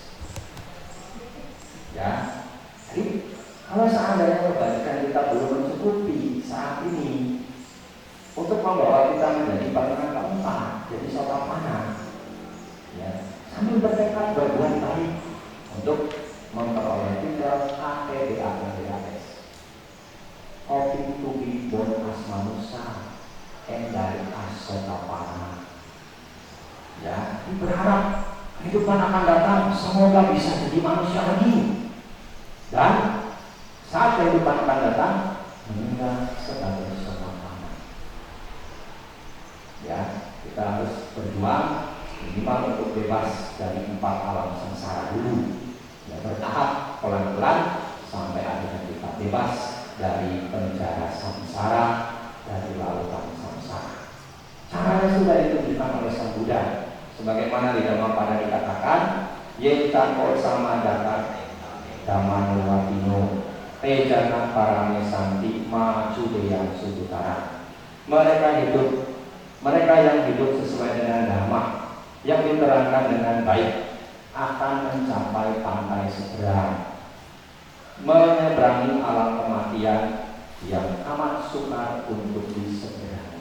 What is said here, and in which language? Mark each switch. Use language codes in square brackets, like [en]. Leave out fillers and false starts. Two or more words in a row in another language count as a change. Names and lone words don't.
[id] Ya, jadi kalau seandainya kebajikan kita belum mencukupi saat ini untuk membawa kita menjadi perenang ke-4, jadi sotapana, ya, sambil bertekad berbuat baik untuk memperoleh titel APBAS. [en] Hoping to be born as manusia and die as sotapana. [id] Ya, berharap kehidupan akan datang semoga bisa jadi manusia lagi. Dan saat kehidupan akan datang meninggal sebagai sotapana. Ya, kita harus berjuang minimal untuk bebas dari 4 alam sengsara dulu. Ya, bertahap pelan-pelan sampai akhirnya kita bebas dari penjara samsara, dari lautan samsara. Caranya sudah ditunjukkan oleh Sang Buddha. Sebagaimana di Dhammapada dikatakan, [pi] Yentako sama data Dhammanuwatino Tejana parame santi macudeyan sudutara. [id] Mereka yang hidup sesuai dengan dhamma yang diterangkan dengan baik akan mencapai pantai seberang, menyeberangi alam kematian yang amat sukar untuk diseberangi.